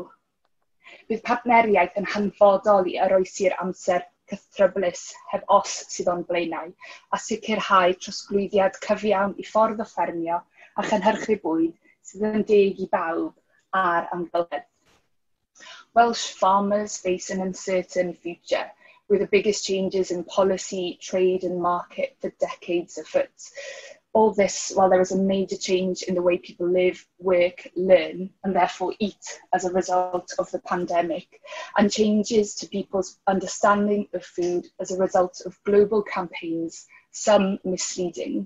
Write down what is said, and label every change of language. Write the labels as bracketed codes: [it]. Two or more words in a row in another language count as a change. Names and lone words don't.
[cy] Bydd partneriaeth yn hanfodol i oroesi'r amser cythryblus heb os sydd o'n blaenau, a sicrhau trosglwyddiad cyfiawn i ffordd o ffermio a chynhyrchu bwyd sydd yn deg i bawb a'r amgylchedd. [en] Welsh farmers face an uncertain future, with the biggest changes in policy, trade and market for decades afoot. All this while there is a major change in the way people live, work, learn, and therefore eat as a result of the pandemic, and changes to people's understanding of food as a result of global campaigns, some misleading.